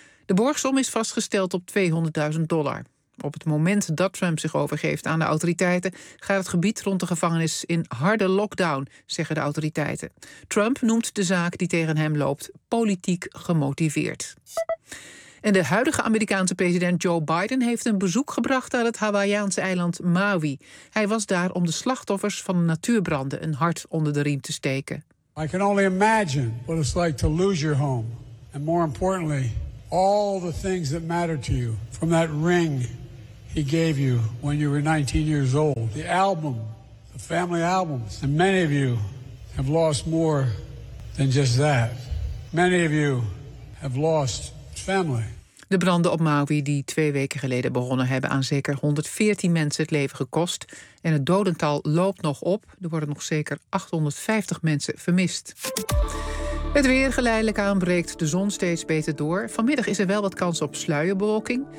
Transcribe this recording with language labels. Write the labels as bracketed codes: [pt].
[nl] De borgsom is vastgesteld op $200.000. Op het moment dat Trump zich overgeeft aan de autoriteiten gaat het gebied rond de gevangenis in harde lockdown, zeggen de autoriteiten. Trump noemt de zaak die tegen hem loopt politiek gemotiveerd. En de huidige Amerikaanse president Joe Biden heeft een bezoek gebracht aan het Hawaïaanse eiland Maui. Hij was daar om de slachtoffers van natuurbranden een hart onder de riem te steken. [en] I can only imagine what it's like to lose your home. And more importantly, all the things that matter to you. From that ring he gave you when you were 19 years old. The album, the family albums. And many of you have lost more than just that. Many of you have lost family. [nl] De branden op Maui die 2 weken geleden begonnen hebben aan zeker 114 mensen het leven gekost. En het dodental loopt nog op. Er worden nog zeker 850 mensen vermist. Het weer geleidelijk aanbreekt, de zon steeds beter door. Vanmiddag is er wel wat kans op sluierbewolking.